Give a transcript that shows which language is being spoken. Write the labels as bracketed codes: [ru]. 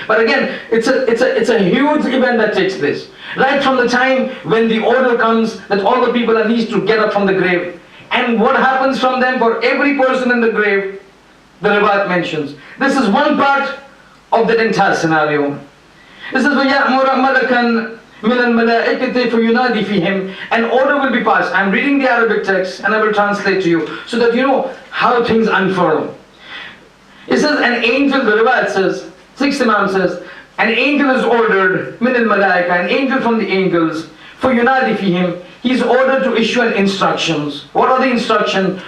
[en] But again, it's a huge event that takes place. Right from the time when the order comes that all the people are needs to get up from the grave. And what happens from them for every person in the grave, the riwayat mentions. This is one part of that entire scenario. [ar] It says, وَيَأْمُرَ مَلَكًا مِنَ الْمَلَائِكَةِ فَيُنَادِي فِيهِمْ. [en] An order will be passed. I'm reading the Arabic text and I will translate to you so that you know how things unfurl. It says, an angel, the riwayat says, sixth imam says, an angel is ordered, [ar] مِنَ الْمَلَائِكَةِ, [en] an angel from the angels, [ar] فَيُنَادِي فِيهِمْ. [en] He's ordered to issue an instructions. What are the instructions?